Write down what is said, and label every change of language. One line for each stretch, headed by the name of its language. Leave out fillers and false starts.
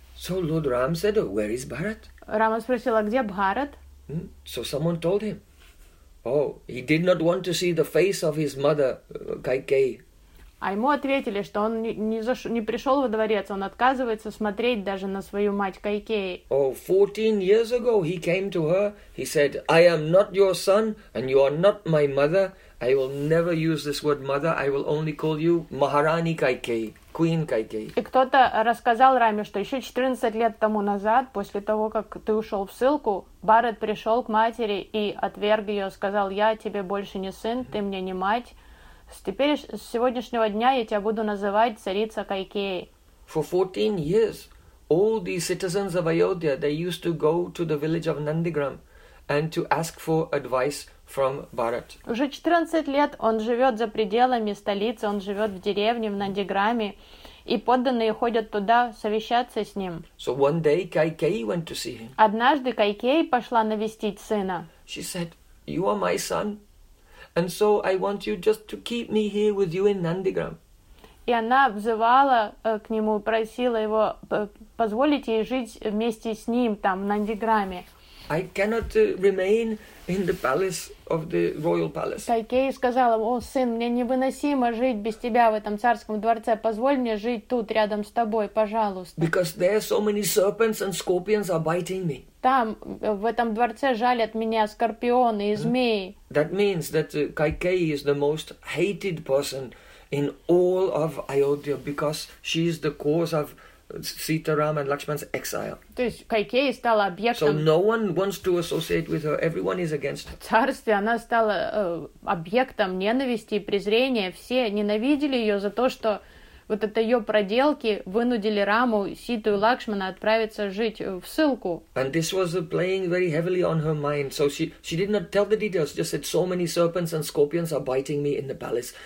English: So Lord Ram said, where is Bharat?
Russian: Рама спросила, где Бхарат?
English: So someone told him. Oh, he did not want to see the face of his mother, Kaikeyi.
Russian: А ему ответили, что он не пришел во дворец, он отказывается смотреть даже на свою мать Кайкеи.
English: Oh, 14 years ago he came to her. He said, I am not your son, and you are not my mother. I will never use this word mother. I will only call you Maharani Kaikeyi, Queen Kaikeyi.
Russian: И кто-то рассказал Раме, что еще 14 лет тому назад, после того, как ты ушел в ссылку, Бхарат пришел к матери и отверг ее, сказал, я тебе больше не сын, ты мне не мать. Теперь, с сегодняшнего дня я тебя буду называть царица Кайкеи.
English: For 14 years, all the citizens of Ayodhya, they used to go to the village of Nandigram and to ask for advice from Bharat.
Russian: Уже 14 лет он живет за пределами столицы, он живет в деревне в Нандиграме, и подданные ходят туда совещаться с ним.
English: So one day Kaikeyi went to see him.
Russian: Однажды Кайкеи пошла навестить сына.
English: She said, "You are my son." And so I want you just to keep me here with you in Nandigram.
Russian: И она взывала к нему, просила его позволить ей жить вместе с ним там в Нандиграме.
English: I cannot remain in the palace of the royal palace.
Russian: Кайкеи сказала: "О, сын, мне невыносимо жить без тебя в этом царском дворце. Позволь мне жить тут рядом с тобой, пожалуйста."
English: Because there so many serpents and scorpions are biting me.
Russian: Там в этом дворце жалят меня скорпионы и змеи.
English: That means that Kaikeyi is the most hated person in all of Ayodhya because she is the cause of Sitaram and Lakshman's exile.
Russian: То есть Кайкеи стала объектом.
English: So no one wants to associate with her. Everyone is against her.
Russian: В царстве она стала объектом ненависти и презрения. Все ненавидели ее за то, что вот это ее проделки вынудили Раму, Ситу и Лакшмана отправиться жить в ссылку.
English: And this was playing very heavily on her mind. So she did not tell the details. Just said, so many serpents and scorpions are biting me in the palace.